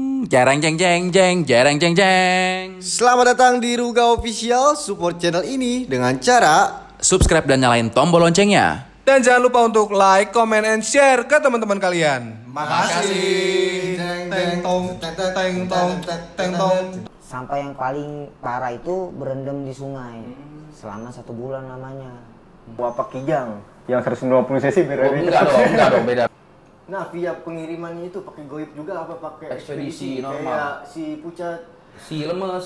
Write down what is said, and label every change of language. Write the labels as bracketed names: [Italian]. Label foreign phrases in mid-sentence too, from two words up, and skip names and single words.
[Indonesian] Jarang jeng jeng jeng, jarang jeng jeng. Selamat datang di Ruga Official. [English] Support channel [Indonesian] ini dengan cara Subscribe dan nyalain tombol loncengnya. Dan jangan lupa untuk [English] like, comment, and share [Indonesian] ke teman-teman kalian. Makasih. Teng tong, teng tong, teng tong. Sampah yang paling parah itu berendam di sungai selama 1 bulan lamanya. Wapak Kijang yang 150 cc biar Enggak dong, beda. Nah, via pengirimannya itu pakai goib juga apa pakai Ekspedisi normal. Kayak si Pucat, Si lemes.